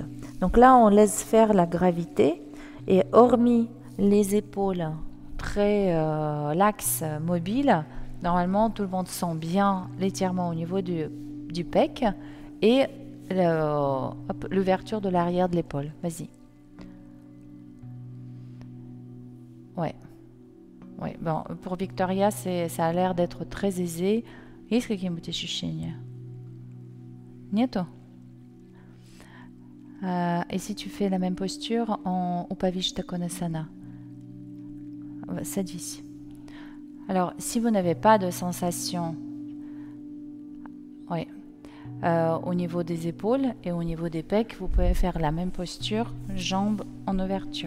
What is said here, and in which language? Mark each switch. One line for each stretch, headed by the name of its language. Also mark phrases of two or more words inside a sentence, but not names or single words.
French: Donc là, on laisse faire la gravité et hormis les épaules très laxes, mobiles, normalement tout le monde sent bien l'étirement au niveau du pec et l'ouverture de l'arrière de l'épaule. Vas-y. Ouais. Oui, bon, pour Victoria, ça a l'air d'être très aisé.
Russian: Есть какие-нибудь ощущения? Нету?
French: Et si tu fais la même posture en Upavishta Konasana? Sadish. Alors, si vous n'avez pas de sensation au niveau des épaules et au niveau des pecs, vous pouvez faire la même posture, jambes en ouverture.